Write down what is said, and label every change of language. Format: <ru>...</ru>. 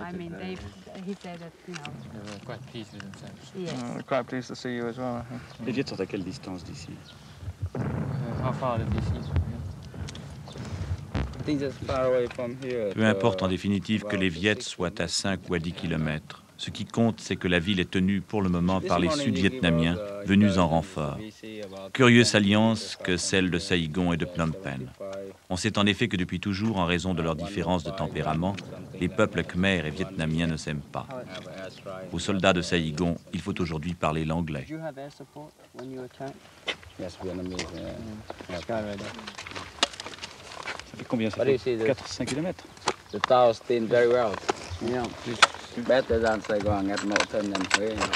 <en>I mean, he said that, you know, Quite pleased with themselves. yes. We're quite pleased to see you as well.</en> <fr>Les Viets sont à quelle distance d'ici? Enfin, d'ici. Peu importe en définitive que les Viettes soient à 5 ou à 10 kilomètres. Ce qui compte, c'est que la ville est tenue pour le moment par les Sud-Vietnamiens venus en renfort. Curieuse alliance que celle de Saïgon et de Phnom Penh. On sait en effet que depuis toujours, en raison de leurs différences de tempérament, les peuples khmers et vietnamiens ne s'aiment pas. Aux soldats de Saïgon, il faut aujourd'hui parler l'anglais. Ça fait combien ça fait 4-5 kilomètres?</fr> <en>The tower still very well. Yeah, better than Saigon at Northern and Huế.</en>